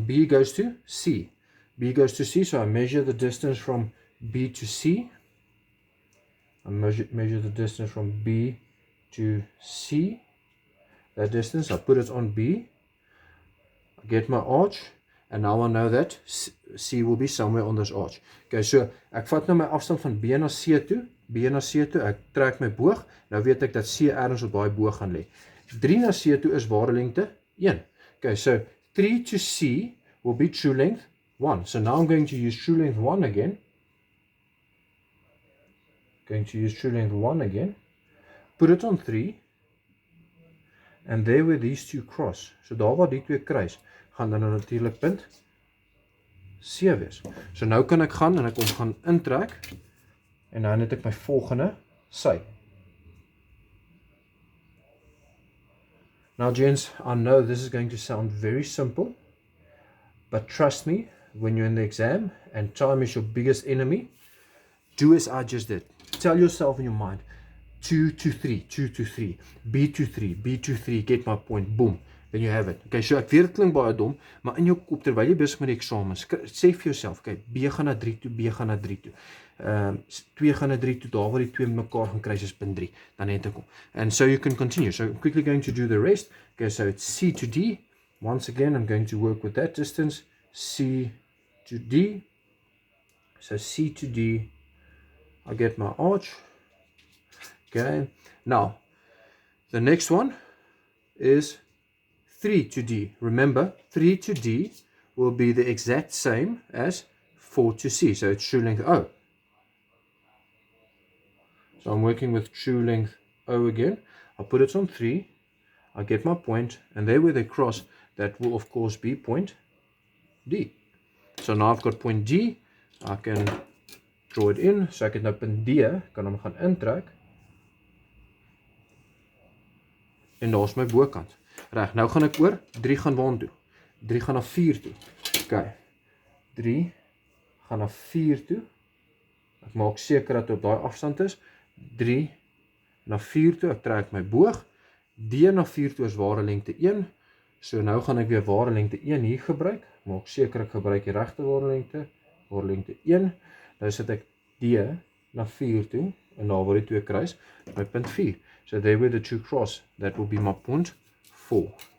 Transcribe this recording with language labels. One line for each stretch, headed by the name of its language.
English: B goes to C. B goes to C, so I measure the distance from B to C. I measure the distance from B to C. That distance, I put it on B. I get my arch. And now I know that C will be somewhere on this arch.
Afrikaans: Okay, so ek vat nou my afstand van B na C toe. B na C toe, ek trek my boog. Nou weet ek dat C ergens op daai boog gaan lê. 3 na C toe is ware lengte 1.
English: Okay, so 3 to C will be true length 1. So now I'm going to use true length 1 again. Going to use true length 1 again. Put it on 3. And there where these two cross.
Afrikaans: So daar waar die twee kruis, gaan dan natuurlijk punt C wees. So nou kan ek gaan en ek gaan intrek. En nou het ek my volgende sy.
English: Now gents, I know this is going to sound very simple, but trust me, when you're in the exam and time is your biggest enemy, do as I just did. Tell yourself in your mind, 2 to 3, 2 to 3, B to 3, B to 3, get my point, boom, then you have it.
Afrikaans: Okay, so ek weet dit klink baie dom, maar in jou kop terwyl jy besig met die eksamen, sê vir jouself, okay, B gaan na 3 toe, B gaan na 3 toe. 2 gaan na 3 toe, daar waar die 2 met mekaar gaan kruis is punt 3, dan het ek hom.
English: And so you can continue. So I'm quickly going to do the rest. Okay, so it's C to D. Once again, I'm going to work with that distance. C to D. So C to D, I get my arch. Okay, now the next one is 3 to D. Remember, 3 to D will be the exact same as 4 to C. So it's true length O. So I'm working with true length O again. I'll put it on 3. I get my point, and there where they cross, that will of course be point D. So now I've got point D. I can draw it in.
Afrikaans: So ek het nou punt D, kan hom gaan intrek. En daar is my bokant. Reg, nou gaan ek oor 3 gaan waartoe? 3 gaan na 4 toe. Okay. 3 gaan na 4 toe. Ek maak seker dat op daai afstand is. 3 na 4 toe, ek trek my boog. D na 4 toe is ware lengte 1. So nou gaan ek weer ware lengte 1 hier gebruik. Maak seker ek gebruik die regte ware lengte 1. Nou sit ek D na 4 toe en daar waar die twee kruis, my punt 4.
English: So there where the two cross, that will be my point 4.